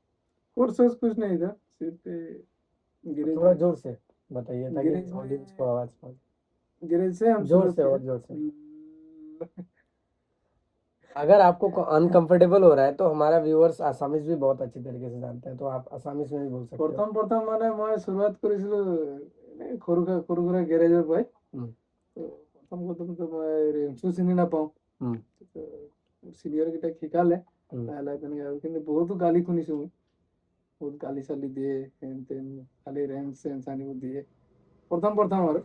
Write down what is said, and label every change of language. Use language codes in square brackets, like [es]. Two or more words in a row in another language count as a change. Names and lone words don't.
[hi] कोर्स वोर्स कुछ नहीं था, सिर्फ गिरेज थोड़ा में जोर से बताइए ताकि गिरेज ऑडियंस को में आवाज पहुंचे। गिरेज से हम जोर शुरू से किए। और जोर से। अगर आपको अनकंफर्टेबल हो रहा है तो हमारा व्यूअर्स आसामीज भी बहुत अच्छी तरीके से जानते हैं, तो आप आसामीज में भी बोल सकते हो। [as] প্ৰথম প্ৰথম মানে মই শুৰুৱাত কৰিছিলোঁ এনে সৰু সুৰা গেৰেজৰ পৰাই। हम्म। তো প্ৰথমটো মই ৰেঞ্চো চিনি নাপাওঁ। हम्म। চিনিয়ৰ কেইটাক শিকালে हम्म। লাহে লাহে তেনেকৈ আৰু, কিন্তু বহুতো গালি শুনিছোঁ মই। বহুত গালি চালি দিয়ে, হেন তেন খালি ৰেঞ্চ চেঞ্চ আনিব দিয়ে প্ৰথম আৰু